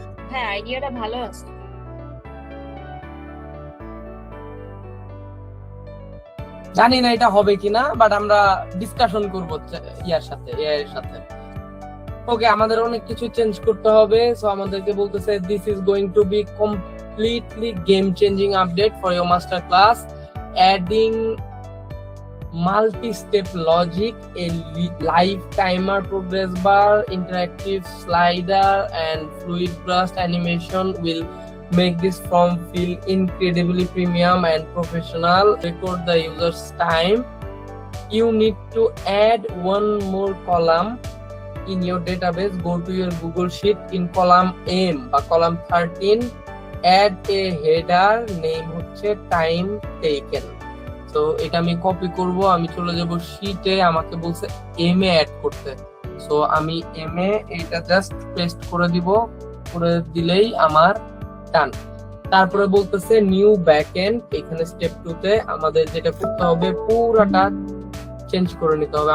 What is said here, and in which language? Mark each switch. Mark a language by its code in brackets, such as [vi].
[bn] হ্যাঁ, আইডিয়াটা ভালো আছে। জানি না এটা হবে কিনা, বাট আমরা ডিসকাশন করবো ইয়ার সাথে, এআই এর সাথে। ওকে, আমাদের অনেক কিছু চেঞ্জ করতে হবে। [en] so [bn] আমাদেরকে বলতেছে [en] This is going to be completely game changing update for your master class, adding multi-step logic, a live timer, progress bar, interactive slider, and fluid burst animation will make this form feel incredibly premium and professional. Record the user's time. You need to add one more column in your database. Go to your Google Sheet in column M বা column 13. Add a header, name হচ্ছে time taken. [bn] তো এটা আমি copy করব, আমি চলে যাব শীটে, আমাকে বলছে এম এ অ্যাড করতে। সো আমি এম এ এটা জাস্ট পেস্ট করে দিব, করে দিলেই আমার ডান। তারপরে বলতেছে নিউ ব্যাকএন্ড, এখানে স্টেপ 2 তে আমাদের যেটা করতে হবে পুরোটা চেঞ্জ করে নিতে হবে।